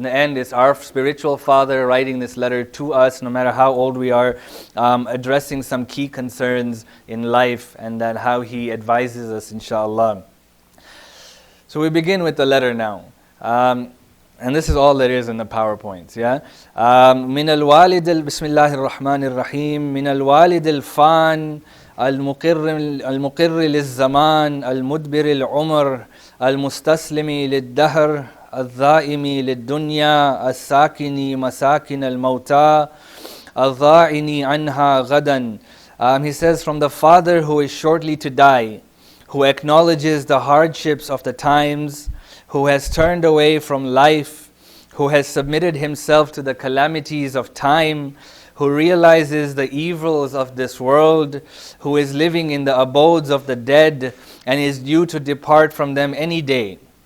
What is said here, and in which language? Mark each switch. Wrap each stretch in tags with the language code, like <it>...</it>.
<en>In the end, it's our spiritual father writing this letter to us, no matter how old we are, addressing some key concerns in life, and that how he advises us, inshallah. So we begin with the letter now. And this is all there is in the PowerPoints, yeah?</en> <ar>من الوالد بسم الله الرحمن الرحيم من الوالد الفان المقر للزمان المدبر العمر المستسلم للدهر الذائم للدنيا الساكن مساكن الموتى الضاعن عنها غدا.</ar> <en>He says, from the Father who is shortly to die, who acknowledges the hardships of the times, who has turned away from life, who has submitted himself to the calamities of time, who realizes the evils of this world, who is living in the abodes of the dead and is due to depart from them any day.</en>